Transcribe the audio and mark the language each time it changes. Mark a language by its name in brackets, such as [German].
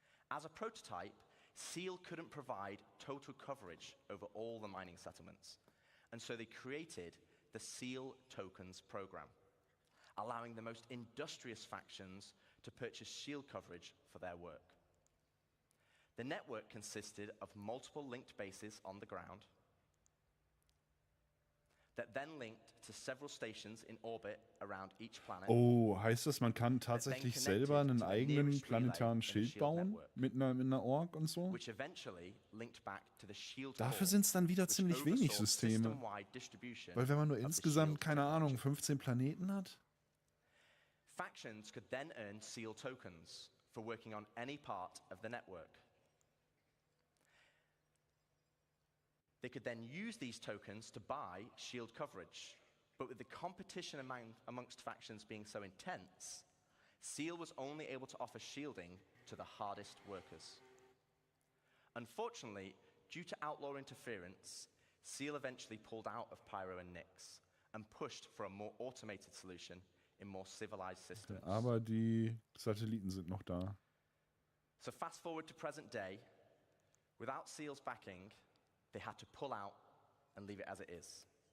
[English] As a prototype, SEAL couldn't provide total coverage over all the mining settlements, and so they created the SEAL Tokens program, allowing the most industrious factions to purchase shield coverage for their work. The network consisted of multiple linked bases on the ground that then linked to several stations in orbit around each planet. [German] Oh, heißt das, man kann tatsächlich selber einen eigenen planetaren Schild bauen mit einer Org und so? Dafür sind es dann wieder ziemlich wenig Systeme. Weil wenn man nur insgesamt, keine Ahnung, 15 Planeten hat? [English] Factions could then earn SEAL tokens for working on any part of the network. They could then use these tokens to buy shield coverage. But with the competition amongst factions being so intense, SEAL was only able to offer shielding to the hardest workers. Unfortunately, due to outlaw interference, SEAL eventually pulled out of Pyro and Nyx and pushed for a more automated solution in more civilized systems. [German] Aber die Satelliten sind noch da. [English] So fast forward to present day, without SEAL's backing, they had to pull out and leave it as it is.